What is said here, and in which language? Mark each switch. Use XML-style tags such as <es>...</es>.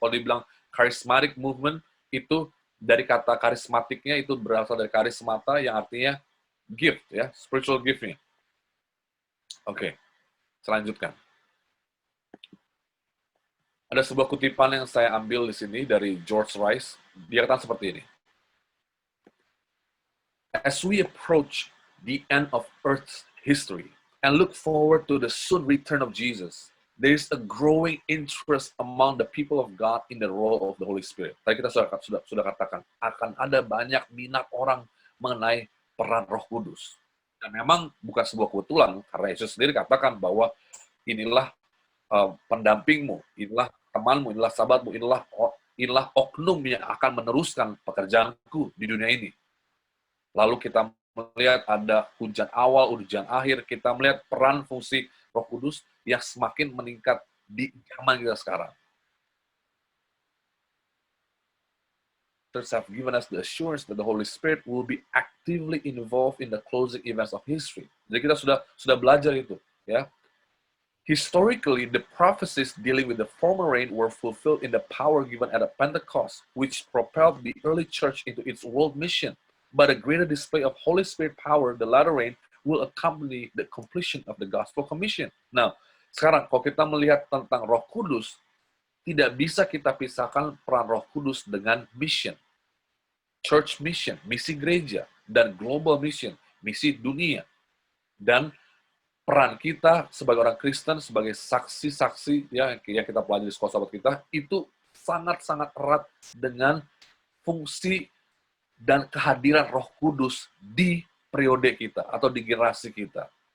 <id>Kalau dibilang charismatic movement, itu dari kata karismatiknya itu berasal dari karismata yang artinya gift, ya, spiritual gift-nya. Oke, selanjutkan. Ada sebuah kutipan yang saya ambil di sini dari George Rice. Dia katakan seperti ini.</id> <en>As we approach the end of Earth's history and look forward to the soon return of Jesus, there is a growing interest among the people of God in the role of the Holy Spirit.</en> <id>Tadi kita sudah katakan, akan ada banyak minat orang mengenai peran Roh Kudus. Dan memang bukan sebuah kebetulan, karena Yesus sendiri katakan bahwa inilah pendampingmu, inilah temanmu, inilah sahabatmu, inilah oknum yang akan meneruskan pekerjaanku di dunia ini. Lalu kita melihat ada hujan awal, hujan akhir, kita melihat peran fungsi Roh Kudus yang semakin meningkat di zaman kita sekarang.</id> <en>Have given us the assurance that the Holy Spirit will be actively involved in the closing events of history.</en> <id>Jadi kita sudah belajar itu, ya.</id> <en>Historically, the prophecies dealing with the former rain were fulfilled in the power given at Pentecost, which propelled the early church into its world mission. But a greater display of Holy Spirit power, the latter rain, will accompany the completion of the gospel commission.</en> <id>Nah, sekarang kalau kita melihat tentang Roh Kudus, tidak bisa kita pisahkan peran Roh Kudus dengan mission. Church mission, misi gereja, dan global mission, misi dunia. Dan peran kita sebagai orang Kristen, sebagai saksi-saksi ya, yang kita pelajari di sekolah sahabat kita, itu sangat-sangat erat dengan fungsi dan kehadiran Roh Kudus di periode kita atau di generasi kita.</id>